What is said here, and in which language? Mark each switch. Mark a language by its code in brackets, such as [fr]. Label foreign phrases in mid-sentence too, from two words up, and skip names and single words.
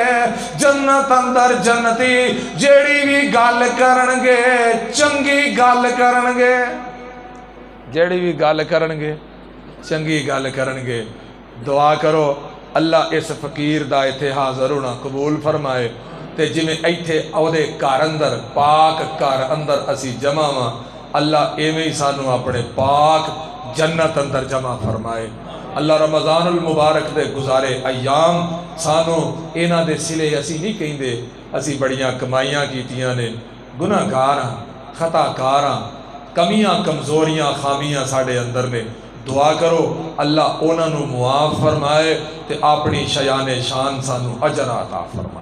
[pa] جنت اندر جنتی جیڑی بھی گل کرن گے چنگی گل کرن گے، جیڑی بھی گل کرن گے چنگی گل کرن گے۔ دعا کرو اللہ اس فقیر دا ایتھے حاضر ہونا قبول فرمائے، تے جویں ایتھے اودے گھر اندر پاک گھر اندر اسی جمع ہاں، اللہ ایویں ہی سانو اپنے پاک جنت اندر جمع فرمائے۔ اللہ رمضان المبارک دے گزارے ایام سانو انہاں دے سلے اسی نہیں کہندے، اسی بڑیاں کمائیاں کیتیاں نے، گناہ گار ہاں، خطا کار ہاں، کمیاں کمزوریاں خامیاں ساڑے اندر نے۔ دعا کرو اللہ انہاں نو معاف فرمائے تے اپنی شیان شان سانو اجر عطا فرمائے۔